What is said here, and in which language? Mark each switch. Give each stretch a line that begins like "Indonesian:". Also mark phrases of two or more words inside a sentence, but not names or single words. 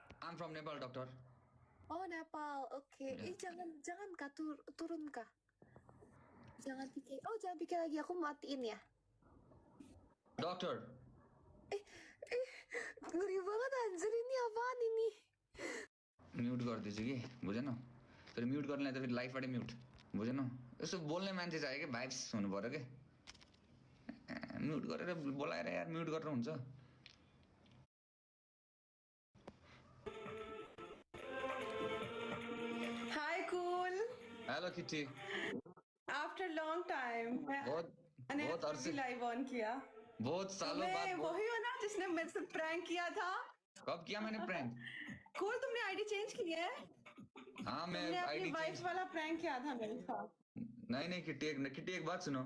English: I'm from Nepal, doctor. Oh, Nepal.
Indonesian: Oke. Jangan Kak, turun Kak. Jangan pikir. Oh, jangan pikir lagi. Aku matiin ya.
English: Doctor.
Indonesian: Ngeri banget anjir, ini apaan ini?
Nepali: म्युट गरिदिन्छु कि बुझेन फेरि म्युट गर्नलाई त फेरि लाइफबाटै म्युट बुझेन यसो बोल्ने मान्छे चाहियो कि भाइब्स हुनु पर्यो कि म्युट गरेर बोलाएर यार म्युट गरेर हुन्छ
English: Hi, cool.
Hindi: हेलो किट्टी
English: After long time,
Hindi: बहुत अरसे
English: live on
Hindi: किया। बहुत सालों बाद वही हो ना जिसने मेरे से प्रैंक किया था? कब किया मैंने प्रैंक cool, तुमने
English: ID change
Hindi: की है? हाँ मैं तुमने अपनी आईडी वाइफ वाला प्रैंक किया था मेरे साथ। नहीं किट्टी एक बात सुनो